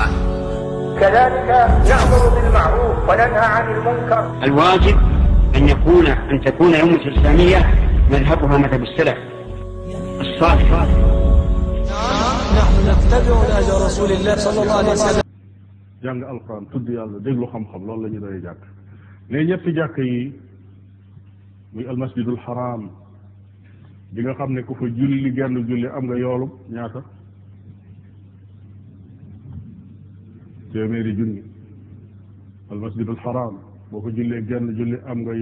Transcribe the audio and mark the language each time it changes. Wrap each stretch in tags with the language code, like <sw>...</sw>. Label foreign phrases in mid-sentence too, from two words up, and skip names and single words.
<ar>كذلك نأمر بالمعروف وننهى عن المنكر. الواجب أن تكون الأمة الإسلامية مذهبها مذهب السلف الصالح. نحن نتبع نهج رسول الله صلى الله عليه وسلم.</ar> <wo>jàng alquran tudd yàlla déglu xam-xam loolu la ñu doy jàkk ne ñetti jàkk yi muy almasjidul haram bi nga xam ne ku fa julli genn julli am nga yoolub ñaata téeméeri junni almasjidul haram boo ko jullee genn julli am nga</wo>